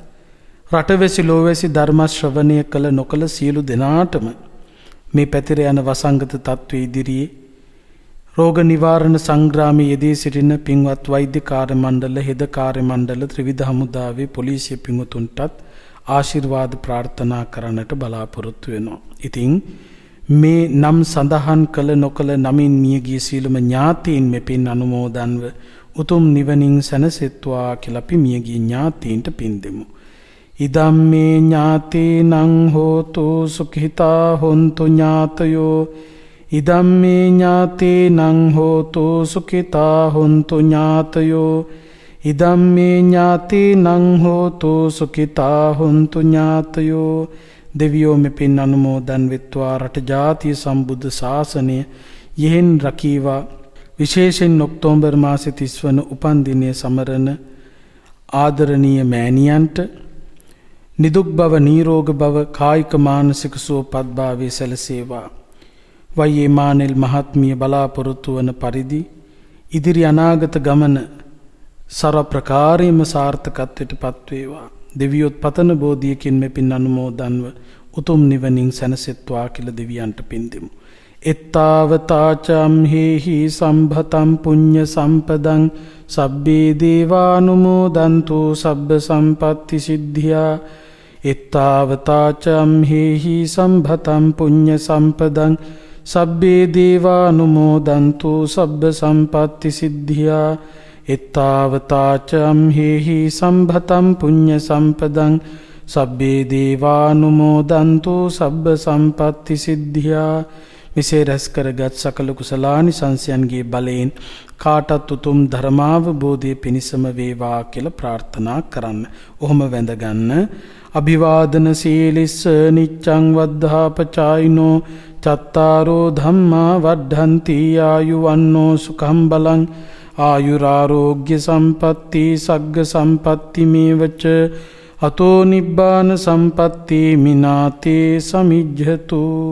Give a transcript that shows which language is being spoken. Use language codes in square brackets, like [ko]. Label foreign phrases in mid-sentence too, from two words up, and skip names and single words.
[si] රටවැසි ලෝවැසි ධර්ම ශ්‍රවණය කළ නොකළ සියලු දෙනාටම මේ පැතිර යන වසංගත තත්ත්වයේ ඉදිරියේ රෝග නිවාරණ සංග්‍රාමයේ යෙදී සිටින පින්වත් වෛද්‍ය කාර්ය මණ්ඩල, හෙද කාර්ය මණ්ඩල, ත්‍රිවිධ හමුදාවේ පොලිසිය පින්වතුන්ටත් ආශිර්වාද ප්‍රාර්ථනා කරන්නට බලාපොරොත්තු වෙනවා. ඉතින් මේ නම් සඳහන් කළ නොකළ නමින් මියගිය සීලම ඥාතීන් මෙපින් අනුමෝදන්ව උතුම් නිවනින් සැනසෙත්වා කියලා අපි මියගිය ඥාතීන්ට පින් දෙමු. [pi] ඉදම්මේ ඥාතීනං හෝතු සුඛිතා හොන්තු ඥාතයෝ ඉදම්මේ ඥාතීනං හෝතු සුඛිතා හොන්තු ඥාතයෝ ඉදම්මේ ඥාතීනං හෝතු සුඛිතා හොන්තු ඥාතයෝ. [si] දෙවියෝ මෙපින් අනුමෝදන් වෙත්වා රට ජාතිය සම්බුද්ධ ශාසනය යෙහෙන් රකීවා. විශේෂයෙන් ඔක්තෝබර් මාසේ 30 වන උපන්දිනය සමරන ආදරණීය මෑණියන්ට නිදුක් බව නිරෝග බව කායික මානසික සුවපත් භාවය සැලසේවා. වයේ මානෙල් මහත්මිය බලාපොරොත්තු වන පරිදි ඉදිරි අනාගත ගමන සර්ව ප්‍රකාරයෙන්ම සාර්ථකත්වයට පත්වේවා. දෙවියොත් පතන බෝධියකින් මෙපින් අනුමෝදන්ව උතුම් නිවනින් සැනසෙත්වා කියලා දෙවියන්ට පින් දෙමු. [pi] එත්තාවතාචම් හේහි සම්භතම් පුඤ්ඤ සම්පදං සබ්බේ දේවානුමෝදන්තු සබ්බ සම්පත්ති සිද්ධියා. එත්තාවතාචම් හේහි සම්භතම් පුඤ්ඤ සම්පදං සබ්බේ දේවානුමෝදන්තු සබ්බ සම්පත්ති සිද්ධියා. එත්තාවතාචම් හේහි සම්භතම් පුඤ්ඤ සම්පදං සබ්බේ දේවානුමෝදන්තු සබ්බ සම්පත්ති සිද්ධියා. [si] මෙසේ රැස් කරගත් සකල කුසලානිසංසයන්ගේ බලයෙන් කාටත් උතුම් ධර්මාවබෝධය පිණිසම වේවා කියලා ප්‍රාර්ථනා කරන්න. ඔහොම වැඳගන්න. [pi] අභිවාදන සීලිස්ස නිච්ඡං වද්ධාපචායිනෝ චත්තාරෝ ධම්මා වද්ධන්ති ආයුවන්නෝ සුඛං බලං ආයුරාරෝග්‍ය සම්පatti සග්ග සම්පatti මේවච අතෝ නිබ්බාන සම්පatti මිනාතේ සමිජ්ජතු.